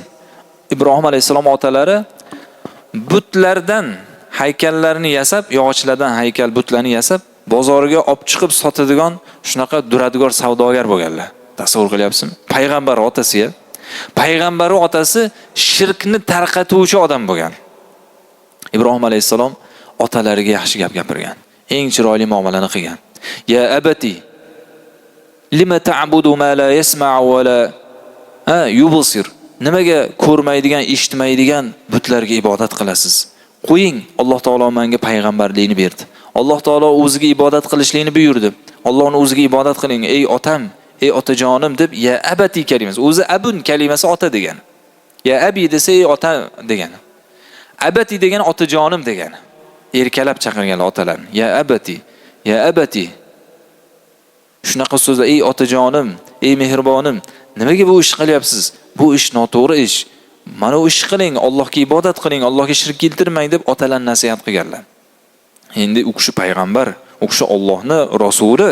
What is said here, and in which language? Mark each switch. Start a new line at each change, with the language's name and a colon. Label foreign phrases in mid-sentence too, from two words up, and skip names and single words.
Uzbek: Ibrohim alayhisalom otalari butlardan haykallarni yasab, yog'ochlardan haykal butlarni yasab, bozoriga olib chiqib sotadigan shunaqa duradgor savdogar bo'lganlar. Tasavvur qilyapsizmi? Payg'ambar otasi-ya. Payg'ambar otasi shirkni tarqatuvchi odam bo'lgan. Ibrohim alayhisalom otalariga yaxshi gap gapirgan. Eng chiroyli muomalani qilgan.
Arabic: يا أبت لم تعبد ما لا يسمع ولا يبصر.
Uzbek: Nimaga ko'rmaydigan, eshitmaydigan butlarga ibodat qilasiz? Qo'ying, Alloh taolo menga payg'ambarlikni berdi. Alloh taolo o'ziga ibodat qilishlikni buyurdi. Allohning o'ziga ibodat qiling, ey otam, ey otajonim deb
Arabic: يا أبت
Uzbek: kalimasi. O'zi abun kalimasi ota degani.
Arabic: يا أبي
Uzbek: desa ey ota degani. Abati degan otajonim degani. Erkalab chaqirganlar otalarni.
Arabic: يا أبت يا أبت.
Uzbek: Shunaqa so'zlar, ey otajonim, ey mehrbonim, nimaga bu ish qilyapsiz? Bu ish noto'g'ri ish. Mana bu ish qiling, Allohga ibodat qiling, Allohga shirk keltirmang deb otalar nasihat qilganlar. Endi u kishi payg'ambar, u kishi Allohning rasuli.